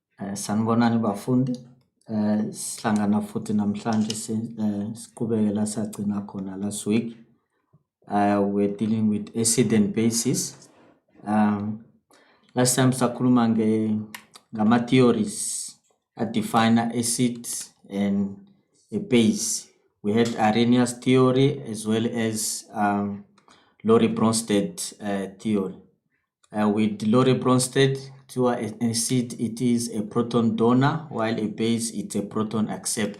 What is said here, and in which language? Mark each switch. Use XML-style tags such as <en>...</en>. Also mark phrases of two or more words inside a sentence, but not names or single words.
<zu>Sanibonani bafundi. Sihlangana futhi namhlanje siqhubekela sagcina khona</zu> <en>last week. We're dealing with acid and bases. Last time</en> <zu>sakhuluma ngama</zu> <en>theories that define acid and a base. We had Arrhenius theory as well as Lorry-Bronsted theory. With Lorry-Bronsted, to an acid it is a proton donor, while a base it's a proton acceptor.</en>